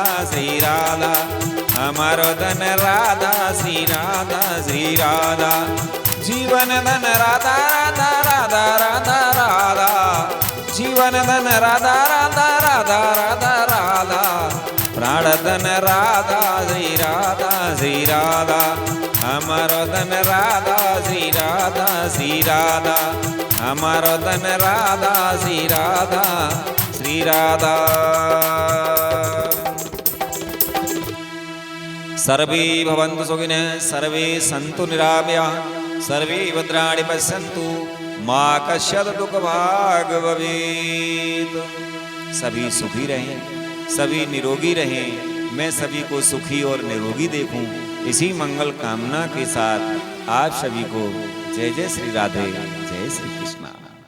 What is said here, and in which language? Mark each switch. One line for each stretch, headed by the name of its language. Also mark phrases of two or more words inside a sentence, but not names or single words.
Hindi: श्री राधा, हमारो धन राधा श्री राधा श्री राधा, जीवन धन राधा राधा राधा राधा राधा, जीवन धन राधा राधा राधा राधा राधा, प्राण धन राधा श्री राधा श्री राधा, हमारो धन राधा श्री राधा श्री राधा, हमारो धन राधा श्री राधा श्री राधा।
Sanskrit: सर्वे भवन्तु सुखिनः, सर्वे सन्तु निरामयाः, सर्वे भद्राणि पश्यन्तु मा कश्चित् दुःखभाग् भवेत्।
Hindi: सभी सुखी रहें, सभी निरोगी रहें, मैं सभी को सुखी और निरोगी देखूं, इसी मंगल कामना के साथ आप सभी को जय जय श्री राधे, जय श्री कृष्णा।